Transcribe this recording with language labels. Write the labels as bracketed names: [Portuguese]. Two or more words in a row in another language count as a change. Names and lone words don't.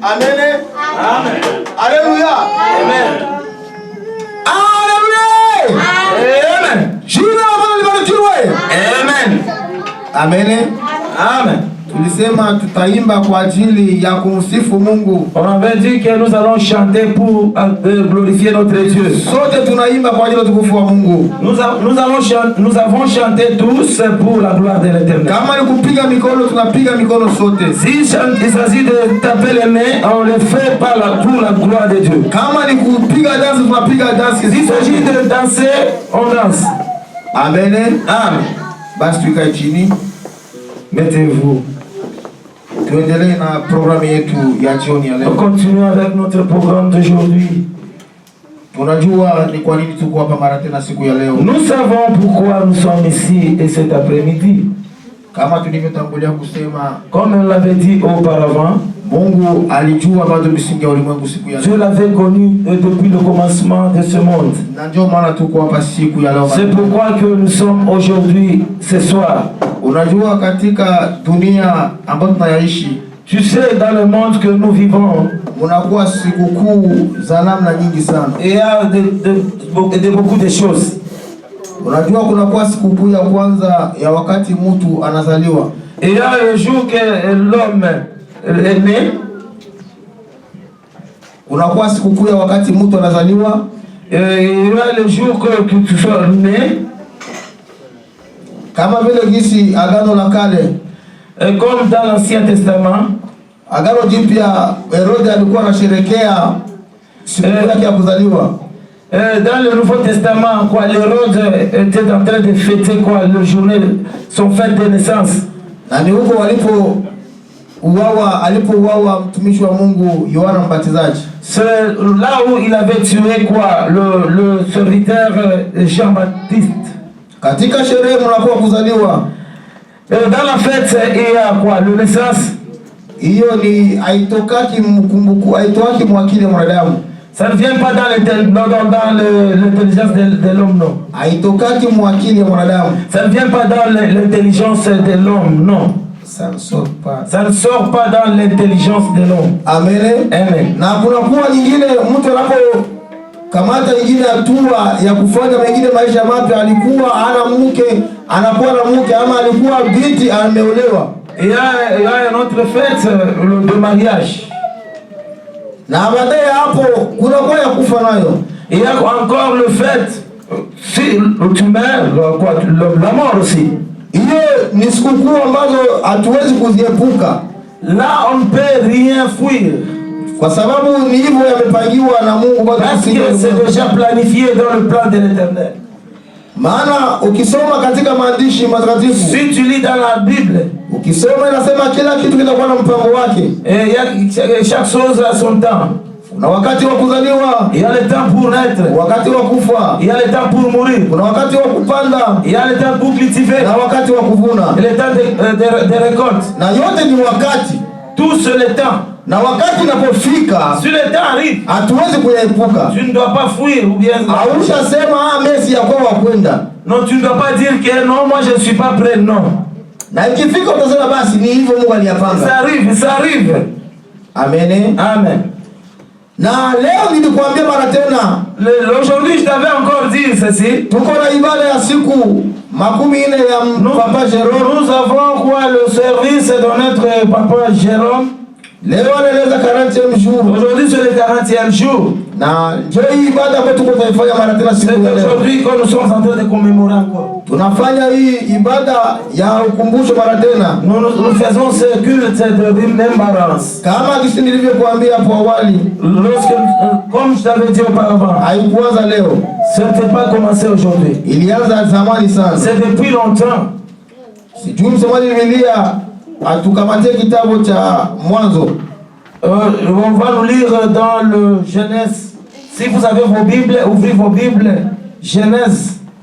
[Swahili] Amen. Amen. Alléluia. Amen. Alléluia. Amen. Jina la Bwana libarikiwe. Amen. Amen. Amen. Tulisema tutaimba kwa ajili ya kumsifu Mungu. [French] On avait dit que nous allons chanter pour glorifier notre Dieu. [Swahili] Sote tunaimba kwa ajili ya utukufu wa Mungu. [French] Nous avons chanté tous pour la gloire de l'Éternel. [Swahili] Kama ni kupiga mikono tunapiga mikono sote. [French] Si il s'agit de taper les mains, on le fait pour la gloire de Dieu. [Swahili] Kama ni kupiga dansi tunapiga dansi. [French] S'il s'agit de danser, on danse. Amen. Amen. [Swahili] Basi tukae chini. [French] Mettez-vous. [Swahili] Tuendelee na programu yetu ya jioni ya [French] On [Swahili] leo. [French] continue avec notre programme d'aujourd'hui. [Swahili] Tunajua ni kwa nini tuko hapa mara tena siku ya leo. [French] Nous savons pourquoi nous sommes ici et cet après-midi. [Swahili] Kama tulivyotangulia kusema, [French] Comme on l'avait dit auparavant, [Swahili] Mungu alijua bado misingi ya ulimwengu siku ya [French] Dieu [Swahili] leo. [French] l'avait connu depuis le commencement de ce monde. [Swahili] Na ndio maana tuko hapa siku ya leo. [French] C'est pourquoi que nous sommes aujourd'hui, ce soir. [Swahili] Unajua katika dunia ambayo tunaishi, [French] Tu sais, dans le monde que nous vivons, [Swahili] munakuwa sikukuu za namna nyingi sana. [French] il y a beaucoup de choses. [Swahili] Unajua kunakuwa sikukuu ya kwanza ya wakati mtu anazaliwa. [French] Il y a le jour que l'homme est né. [Swahili] Kunakuwa sikukuu ya wakati mtu anazaliwa. [French] Il y a le jour que tu sois né. [Swahili] Kama vile gisi Agano la Kale, [French] Comme dans l'Ancien Testament, [Swahili] Agano Jipya, Herode alikuwa anasherehekea sikukuu yake ya kuzaliwa. [French] dans le Nouveau Testament, quoi, l'Hérode était en train de fêter quoi, le journée, son fête de naissance. [Swahili] Na ni huko alipouawa mtumishi wa Mungu Yohana Mbatizaji. [French] C'est là où il avait tué quoi, le serviteur Jean-Baptiste. [Swahili] Katika sherehe mnakuwa kuzaliwa. [French] Dans la fête, il y a quoi, le naissance. [Swahili] Hiyo ni haitokaki mkumbuku, haitokaki mwakili mwanadamu. [French] Ça ne vient pas dans l'intelligence de l'homme, non. [Swahili] Haitokaki mwakili mwanadamu. [French] Ça ne vient pas dans l'intelligence de l'homme, non. Ça ne sort pas. Ça ne sort pas dans l'intelligence de l'homme. Amen. Amen. [Swahili] Na kunakuwa nyingine mtu anapo kamata nyingine hatua ya kufanya mengine maisha mapya, alikuwa ana mke, anakuwa na mke, ama alikuwa binti ameolewa. [French] Il y a une autre fête, de mariage. [Swahili] Na baadaye hapo kunakuwa ya kufa nayo. [French] Il y a encore le fait, si tu meurs, quoi, la mort aussi. [Swahili] Hiyo ni sikukuu ambazo hatuwezi kuziepuka. [French] Là, on ne peut rien fuir. [Swahili] Kwa sababu ni hivyo yamepangiwa na Mungu bado. [French] Parce que c'est déjà planifié dans le plan de l'Éternel. [Swahili] Maana ukisoma katika maandishi matakatifu, [French] Si tu lis dans la Bible, [Swahili] ukisoma inasema kila kitu kitakuwa na mpango wake. [French] chaque chose a son temps. [Swahili] Kuna wakati wa kuzaliwa, [French] Il y a le temps pour naître. [Swahili] wakati wa kufa, [French] Il y a le temps pour mourir. [Swahili] kuna wakati wa kupanda [French] Il y a le temps pour cultiver. [Swahili] na wakati wa kuvuna. [French] Et le temps de récolte. [Swahili] Na yote ni wakati. [French] Tout c'est le temps. [Swahili] Na wakati unapofika, [French] Si le temps arrive, [Swahili] hatuwezi kuyaepuka. [French] tu ne dois pas fuir ou bien... [Swahili] Haushasema Messi ya kwa kwenda. [French] Non, tu ne dois pas dire que non, moi je ne suis pas prêt, non. [Swahili] Na ikifika utasema basi ni hivyo Mungu aliyapanga. [French] Ça arrive. Amen. Amen. [Swahili] Na leo nilikwambia mara tena, [French] Aujourd'hui, je t'avais encore dit ceci. [Swahili] tuko na ibada ya siku 40 ya Papa Jérôme. [French] Nous avons quoi, le service de notre Papa Jérôme. [Swahili] Leo anaeleza [French] 40e jour. Aujourd'hui, c'est le 40e jour. [Swahili] Na ndio hii ibada ambayo tuko tunaifanya mara tena [French] C'est [Swahili] siku ya leo. [French] aujourd'hui que nous sommes en train de commémorer encore. [Swahili] Tunafanya hii ibada ya ukumbusho mara tena. [French] Nous faisons ce culte de remembrance. [Swahili] Kama kisi nilivyokuambia hapo awali, [French] Comme je t'avais dit auparavant, [Swahili] haikuanza leo. [French] ce n'était pas commencé aujourd'hui. [Swahili] Ilianza zamani sana. [French] C'est depuis longtemps. [Swahili] Sijui msomaji Biblia atukamatie kitabu cha Mwanzo. [French] On va nous lire dans le Genèse. Si vous avez vos Bibles, ouvrez vos Bibles. Genèse.